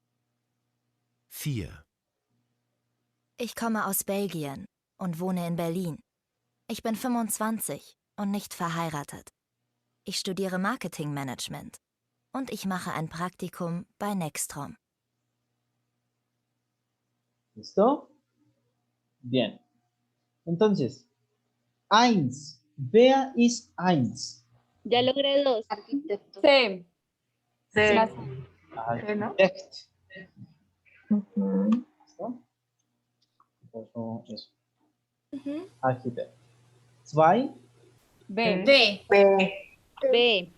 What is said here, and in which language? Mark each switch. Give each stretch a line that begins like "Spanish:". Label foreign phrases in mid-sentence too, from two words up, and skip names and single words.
German: 4. Ich komme aus Belgien und wohne in Berlin. Ich bin 25 und nicht verheiratet. Ich studiere Marketingmanagement und ich mache ein Praktikum bei Nextrom.
Spanish: ¿Listo? Bien. Entonces,
German: eins. Wer ist eins?
Spanish: Ya logré 2. Arquitecto. Sí. Sí. Architect. ¿Listo? Eso. Architect. 2. B. B. B.